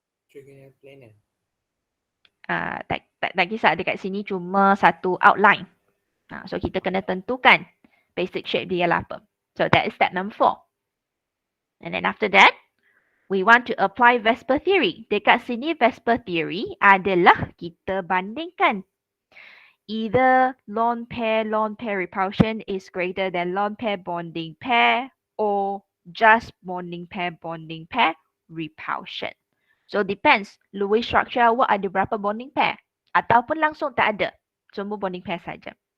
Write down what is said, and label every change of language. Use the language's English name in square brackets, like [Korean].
[English] Trigonal Planar. [Malay] Tak kisah, dekat sini cuma satu outline. So kita kena tentukan basic shape dia lah apa. [English] So that is step number 4. And then after that, we want to apply Vesper Theory. [Malay] Dekat sini Vesper Theory adalah kita bandingkan. [English] Either lone pair repulsion is greater than lone pair bonding pair, or just bonding pair repulsion. [Malay] So depends, Lewis structure awak ada berapa bonding pair ataupun langsung tak ada, semua bonding pair saja.